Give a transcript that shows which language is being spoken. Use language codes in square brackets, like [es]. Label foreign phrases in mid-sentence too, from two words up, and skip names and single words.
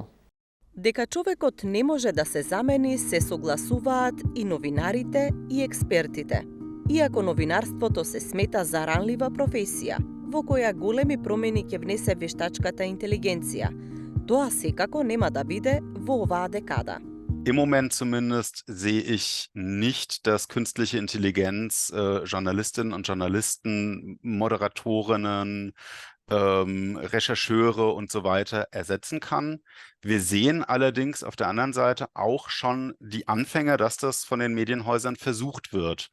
[mk] Дека човекот не може да се замени се согласуваат и новинарите и експертите. Иако новинарството се смета за ранлива професија, во која големи промени ќе внесе вештачката интелигенција, тоа секако нема да биде во оваа декада. [de] Im Moment zumindest sehe ich nicht, dass künstliche Intelligenz Journalistinnen und Journalisten, Moderatorinnen, Rechercheure und so weiter ersetzen kann. Wir sehen allerdings auf der anderen Seite auch schon die Anfänge, dass das von den Medienhäusern versucht wird.